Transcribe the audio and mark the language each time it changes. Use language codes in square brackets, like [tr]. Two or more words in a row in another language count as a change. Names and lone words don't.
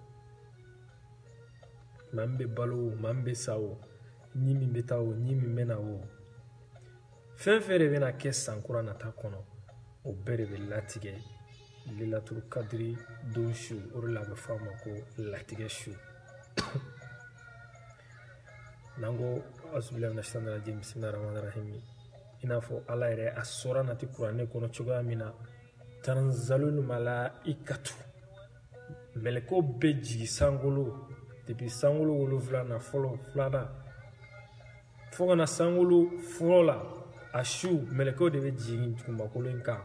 [bm] maa min bɛ balo wo, maa min bɛ sa wo, ɲi min bɛ taa wo, ɲi min bɛ na wo, fɛn fɛn de bɛna kɛ san kura nata kɔnɔ, o bɛɛ de bɛ latigɛ [ar] ليلة القدر [bm] don su. O de la a bɛ fɔ a ma ko latigɛ su. N'an ko [ar] أعوذ بالله من الشيطان الرجيم بسم الله الرحمن الرحيم, [bm] i n'a fɔ ala yɛrɛ a sɔra nati kuranɛ kɔnɔ cogoya min na, [ar] تنزل الملائكة, [bm] mɛlɛkɛw bɛ jigi sankolo depuis sankolo 7 na fɔlɔ, 2nan fo ka na sankolo fɔlɔ la, a su mɛlɛkɛw de bɛ jigin dugumakolo in kan.